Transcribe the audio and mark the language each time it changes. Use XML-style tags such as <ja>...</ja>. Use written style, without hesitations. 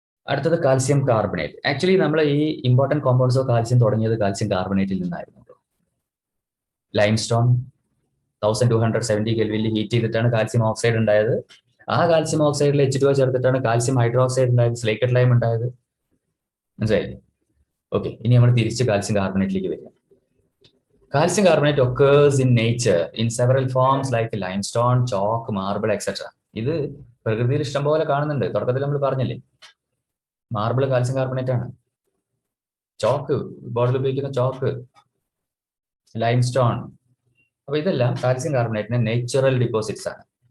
<ml>അടുത്തത് calcium carbonate. Actually നമ്മൾ ഈ ഇമ്പോർട്ടൻറ്റ് കോമ്പൗണ്ട്സ് ഓഫ് കാൽസ്യം തുടങ്ങിയത് കാൽസ്യം കാർബണേറ്റിൽ നിന്നായിരുന്നു. ലൈം സ്റ്റോൺ 1270 കെൽവിനിൽ ഹീറ്റ് ചെയ്തിട്ടാണ് കാൽസ്യം ഓക്സൈഡ് ഉണ്ടായത്. ആ കാൽസ്യം ഓക്സൈഡിൽ H2O ചേർത്തിട്ടാണ് കാൽസ്യം ഹൈഡ്രോക്സൈഡ് ഉണ്ടായത്, സ്ലേക്കഡ് ലൈം ഉണ്ടായത്. മനസ്സിലായില്ലേ? ഓക്കെ. ഇനി നമ്മൾ തിരിച്ച് കാൽസ്യം കാർബണേറ്റിലേക്ക് വരിക.</ml> <en>Calcium carbonate occurs in nature in several forms like limestone, chalk, marble, etc.</en> <ml>ഇത് പ്രകൃതിയിൽ ഇഷ്ടംപോലെ കാണുന്നുണ്ട്. തുടക്കത്തിൽ നമ്മൾ പറഞ്ഞില്ലേ, മാർബിൾ കാൽസ്യം കാർബണേറ്റ് ആണ്. ചോക്ക്, ബോർഡിൽ ഉപയോഗിക്കുന്ന ചോക്ക്, ലൈംസ്റ്റോൺ. അപ്പൊ ഇതെല്ലാം കാൽസ്യം കാർബണേറ്റിന്റെ നേച്ചുറൽ ഡിപ്പോസിറ്റ്സ് ആണ്.</ml>